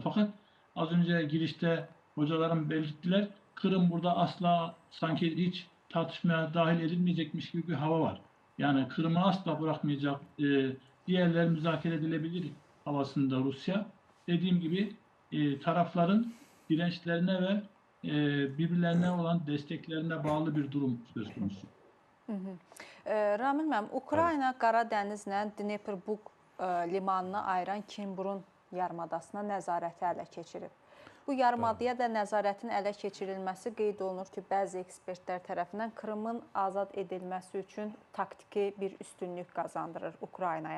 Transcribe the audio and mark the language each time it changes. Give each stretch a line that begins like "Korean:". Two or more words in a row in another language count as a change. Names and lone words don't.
Turkish: Fakat az önce girişte hocalarım belirttiler, Kırım burada asla sanki hiç tartışmaya dahil edilmeyecekmiş gibi bir hava var. Yani Kırım'ı asla bırakmayacak, diğerleri müzakere edilebilir havasında Rusya. Dediğim gibi tarafların dirençlerine ve birbirlerine olan desteklerine bağlı bir durum söz konusu.
Azerbaijani: Ramil müəllim, Ukrayna Qara dənizlə Dneprbug limanını ayıran Kimburun yarımadasına nəzarəti ələ keçirib. Bu yarımadaya da nəzarətin ələ keçirilməsi qeyd olunur ki, bəzi ekspertlər tərəfindən Krımın azad edilməsi üçün taktiki bir üstünlük qazandırır Ukraynaya.